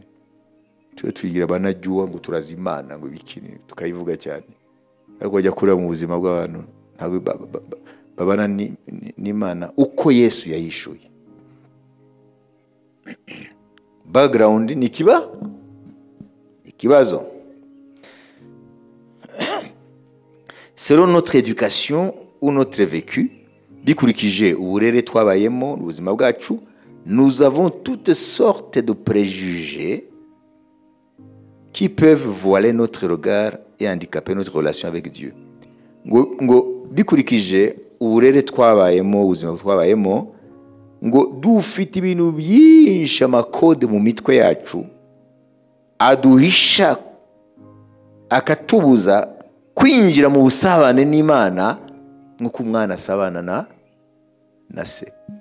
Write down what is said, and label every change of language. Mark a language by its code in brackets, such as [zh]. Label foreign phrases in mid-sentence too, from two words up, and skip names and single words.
[rw] Twe twigira banajua ngo turazi Imana, ngo ibikini tukayivuga cyane, ariko bajya kureba mu buzima bw'abantu ntabwo babana n'Imana uko Yesu yahishuye. Background ni ikibazo. [fr] Selon notre éducation ou notre vécu, [rw] bikurikije uburere twabayemo ubuzima bwacu, [fr] nous avons toutes sortes de préjugés qui peuvent voiler notre regard et handicaper notre relation avec Dieu. [rw] Ngo bikurikije uburere twabayemo ubuzima twabayemo, ngo dufite ibintu byinshi, amakode mu mitwe yacu aduhisha, akatubuza kwinjira mu busabane n'Imana nk'uko umwana asabana na se.